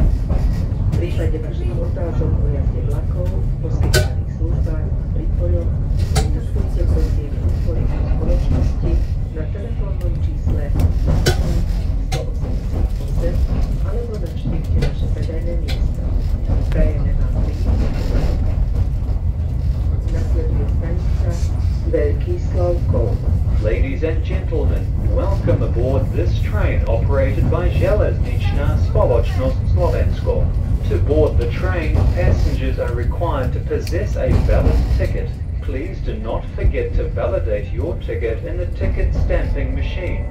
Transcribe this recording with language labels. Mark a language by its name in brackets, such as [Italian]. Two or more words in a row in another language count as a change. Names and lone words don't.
[Slovak] V prípade vašich otázok o jazde vlakov, poskytovaných službách a prípojoch, kontaktujte prosím informačné spoločnosti na telefónnom čísle 188 alebo navštívte naše predajné miesto. Prajeme vám príjemný pobyt. Nasleduje stanica Veľký Slavkov. [English] Ladies and gentlemen, welcome aboard this train operated by Železničná spoločnosť Slovensko. To board the train, passengers are required to possess a valid ticket. Please do not forget to validate your ticket in the ticket stamping machine.